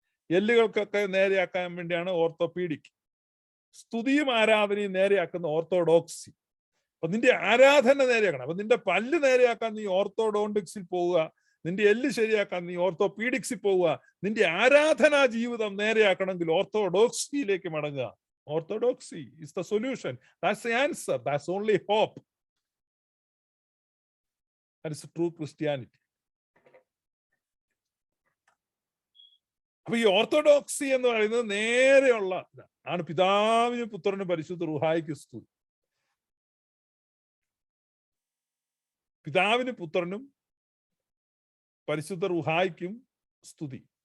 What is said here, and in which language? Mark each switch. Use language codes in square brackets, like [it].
[ml] എല്ലുകൾക്കൊക്കെ നേരെയാക്കാൻ വേണ്ടിയാണ് ഓർത്തോപീഡിക്. സ്തുതിയും ആരാധനയും നേരെയാക്കുന്ന ഓർത്തോഡോക്സി. അപ്പൊ നിന്റെ ആരാധന നേരെയാക്കണം. അപ്പൊ നിന്റെ പല്ല് നേരെയാക്കാൻ നീ ഓർത്തോഡോണ്ടിക്സിൽ പോവുക, നിന്റെ എല്ല് ശരിയാക്കാൻ നീ ഓർത്തോപീഡിക്സിൽ പോവുക. നിന്റെ ആരാധനാ ജീവിതം നേരെയാക്കണമെങ്കിൽ ഓർത്തോഡോക്സിയിലേക്ക് മടങ്ങുക. [en] Orthodoxy is the solution. That's the answer. That's only hope. That is true Christianity. [ml] അപ്പൊ ഈ ഓർത്തഡോക്സി എന്ന് പറയുന്നത് നേരെയുള്ള ആണ്. പിതാവിനും പുത്രനും പരിശുദ്ധ റൂഹായിക്കും സ്തുതി. പിതാവിനും പുത്രനും പരിശുദ്ധ റൂഹായിക്കും സ്തുതി.